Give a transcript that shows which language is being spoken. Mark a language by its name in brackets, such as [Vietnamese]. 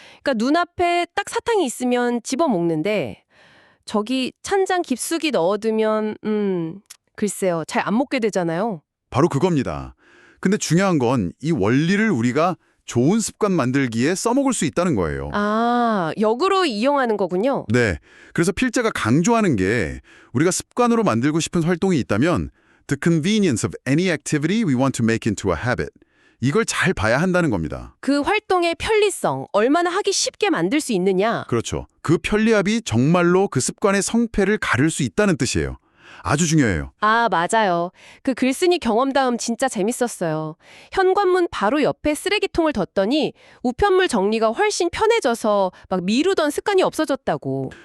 [Korean] 그러니까 눈앞에 딱 사탕이 있으면 집어 먹는데 저기 찬장 깊숙이 넣어두면 글쎄요. 잘 안 먹게 되잖아요. 바로 그겁니다. 근데 중요한 건 이 원리를 우리가 좋은 습관 만들기에 써먹을 수 있다는 거예요. 아, 역으로 이용하는 거군요. 네. 그래서 필자가 강조하는 게 우리가 습관으로 만들고 싶은 활동이 있다면 [English] The convenience of any activity we want to make into a habit. [Korean] 이걸 잘 봐야 한다는 겁니다. 그 활동의 편리성, 얼마나 하기 쉽게 만들 수 있느냐. 그렇죠. 그 편리함이 정말로 그 습관의 성패를 가를 수 있다는 뜻이에요. 아주 중요해요. 아, 맞아요. 그 글쓴이 경험담 진짜 재밌었어요. 현관문 바로 옆에 쓰레기통을 뒀더니 우편물 정리가 훨씬 편해져서 막 미루던 습관이 없어졌다고.